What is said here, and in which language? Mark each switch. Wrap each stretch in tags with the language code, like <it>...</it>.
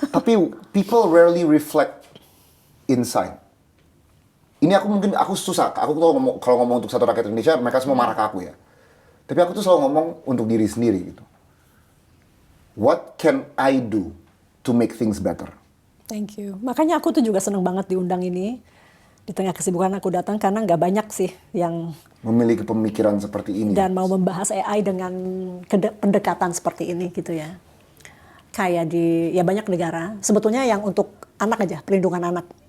<en>Tapi people rarely reflect inside.</en> <id>Ini aku susah. Aku tuh kalau ngomong untuk satu rakyat Indonesia, mereka semua marah ke aku ya. Tapi aku tuh selalu ngomong untuk diri sendiri gitu.</id> <en>What can I do to make things better? Thank you.</en> <id>Makanya aku tuh juga seneng banget diundang ini. Di tengah kesibukan aku datang karena nggak banyak sih yang Memiliki pemikiran seperti ini. dan mau membahas AI dengan pendekatan seperti ini gitu ya. Kayak ya banyak negara, sebetulnya yang untuk anak aja, perlindungan anak.</id>